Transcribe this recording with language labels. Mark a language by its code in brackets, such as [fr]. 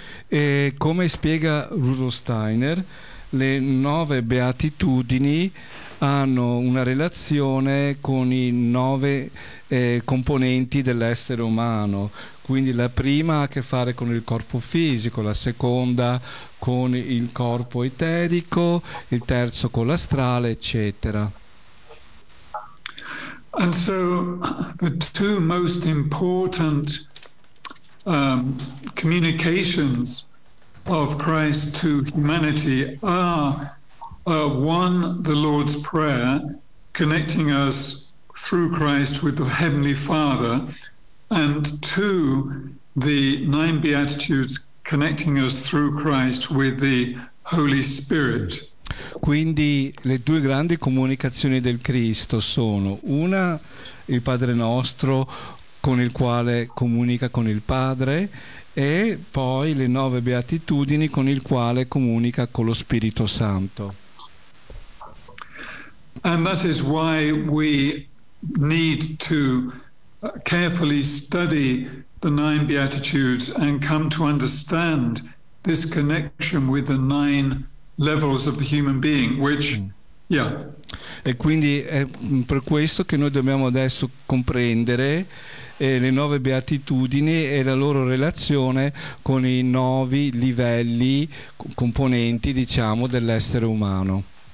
[it] E come spiega Rudolf Steiner, le nove beatitudini hanno una relazione con i nove componenti dell'essere umano. Quindi la prima ha a che fare con il corpo fisico, la seconda con il corpo eterico, il terzo con l'astrale, eccetera. [en] And so the two most important communications of Christ to humanity are one, the Lord's Prayer, connecting us through Christ with the Heavenly Father, and two, the nine Beatitudes connecting us through Christ with the Holy Spirit. [it] Quindi le due grandi comunicazioni del Cristo sono: una, il Padre nostro con il quale comunica con il Padre, e poi le nove beatitudini con il quale comunica con lo Spirito Santo. [en] And that is why we need to carefully study the nine beatitudes and come to understand this connection with the nine levels of the human being, which, yeah. [it] E quindi è per questo che noi dobbiamo adesso comprendere le nove beatitudini e la loro relazione con i nove livelli componenti, diciamo, dell'essere umano.